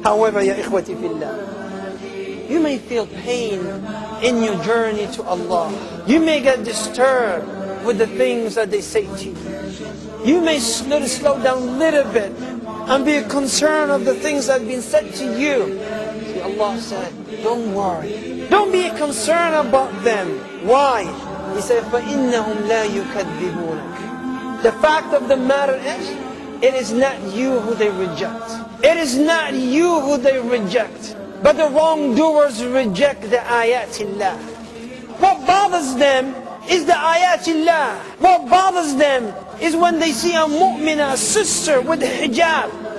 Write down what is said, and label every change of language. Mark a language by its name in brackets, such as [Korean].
[English] However, ya ikhwati fillah, you may feel pain in your journey to Allah. You may get disturbed with the things that they say to you. You may slow down a little bit and be concerned of the things that have been said to you. See, Allah said, don't worry. Don't be concerned about them. Why? He said, [Arabic] فَإِنَّهُمْ لَا يُكَذِّبُونَكَ. [English] The fact of the matter is, it is not you who they reject. It is not you who they reject. But the wrongdoers reject the ayatillah. What bothers them is the ayatillah. What bothers them is when they see a mu'mina, a sister with hijab.